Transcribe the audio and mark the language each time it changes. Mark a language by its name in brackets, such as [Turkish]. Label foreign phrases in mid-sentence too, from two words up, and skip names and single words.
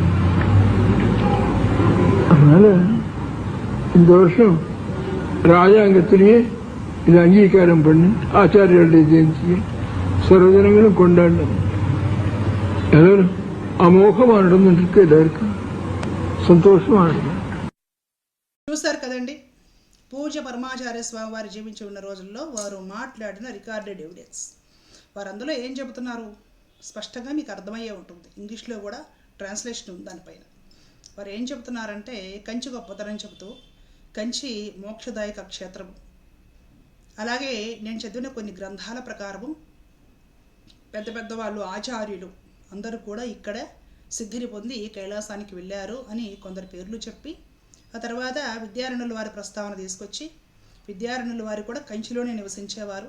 [Tamil] அதனால இந்த வருஷம் ராஜாங்கத்திலேயே இது அங்கீகாரம் பண்ணி ஆச்சாரியர்களுடைய ஜெயந்தியை சர்வஜனங்களும் கொண்டாடணும். எல்லாரும் అమోఘంగా நடந்துட்டு எல்லாருக்கும் [Telugu] సంతోషంగా ఉంటుంది. చూశారు కదండి, పూజ్య పరమాచార్య స్వామి వారు జీవించి ఉన్న రోజుల్లో వారు మాట్లాడిన [English] recorded evidence. [Telugu] వారు అందులో ఏం చెబుతున్నారు స్పష్టంగా మీకు అర్థమయ్యే ఉంటుంది. ఇంగ్లీష్లో కూడా ట్రాన్స్లేషన్ ఉంది దానిపైన. వారు ఏం చెబుతున్నారంటే కంచి గొప్పతనం చెబుతూ కంచి మోక్షదాయక క్షేత్రం, అలాగే నేను చదివిన కొన్ని గ్రంథాల ప్రకారము పెద్ద పెద్ద వాళ్ళు ఆచార్యులు అందరూ కూడా ఇక్కడే సిద్ధిని పొంది కైలాసానికి వెళ్ళారు అని కొందరు పేర్లు చెప్పి, ఆ తర్వాత విద్యారణ్యుల వారి ప్రస్తావన తీసుకొచ్చి విద్యారణ్యుల వారు కూడా కంచిలోనే నివసించేవారు.